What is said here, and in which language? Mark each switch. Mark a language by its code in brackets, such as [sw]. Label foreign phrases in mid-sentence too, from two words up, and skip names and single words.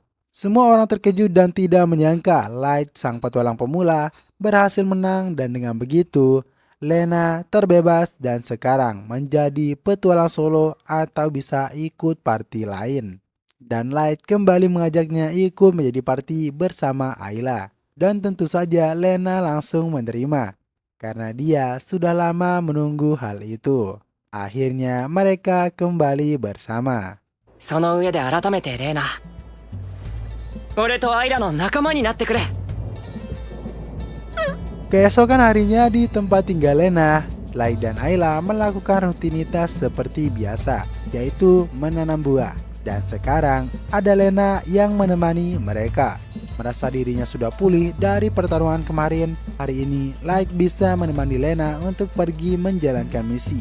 [id] Semua orang terkejut dan tidak menyangka Light, sang petualang pemula, berhasil menang, dan dengan begitu Lena terbebas dan sekarang menjadi petualang solo atau bisa ikut party lain. Dan Light kembali mengajaknya ikut menjadi party bersama Ayla. Dan tentu saja Lena langsung menerima karena dia sudah lama menunggu hal itu. Akhirnya mereka kembali bersama. [ja] その上で改めてレイナ、俺とアイラの仲間になってくれ。 [id] Keesokan harinya di tempat tinggal Lena, Light dan Ayla melakukan rutinitas seperti biasa, yaitu menanam buah. Dan sekarang ada Lena yang menemani mereka. Merasa dirinya sudah pulih dari pertarungan kemarin, hari ini Light bisa menemani Lena untuk pergi menjalankan misi.